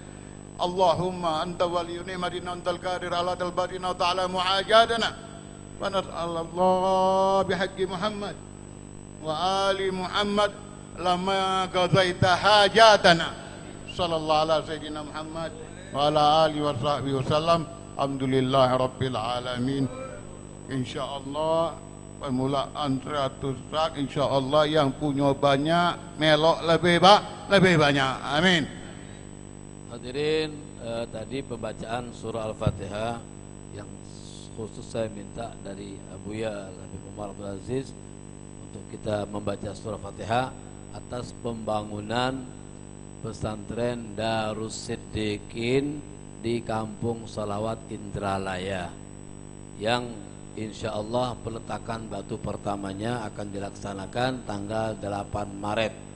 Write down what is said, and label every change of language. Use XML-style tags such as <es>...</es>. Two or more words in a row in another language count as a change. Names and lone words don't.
<ar>اللهم أنت ولي نعمتنا أنت القادر على طلباتنا وتعلم حاجاتنا فنسأل الله بحق محمد وآل محمد لما قضيت حاجاتنا. صلى الله على سيدنا محمد وعلى آله وصحبه وسلم. الحمد لله رب العالمين.</ar> <id>InsyaAllah permulaan 100 sak, InsyaAllah yang punya banyak melok lebih banyak. Amin. Hadirin, tadi pembacaan surah Al-Fatihah yang khusus saya minta dari Abuya Habib Umar Abdul Aziz untuk kita membaca surah Fatihah atas pembangunan pesantren Darus Siddiqin di Kampung Salawat Indralaya yang insyaallah peletakan batu pertamanya akan dilaksanakan tanggal 8 Maret.</id>